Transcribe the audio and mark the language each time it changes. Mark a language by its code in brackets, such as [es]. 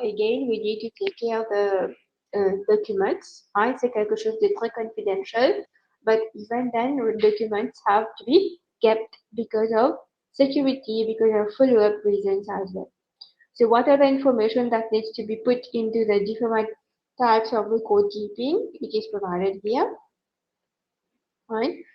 [en] Again, we need to take care of the documents, right? [fr] C'est quelque chose de très confidential. [en] But even then, documents have to be kept because of security, because of follow-up reasons as well. So what are the information that needs to be put into the different types of record keeping? It is provided here, right?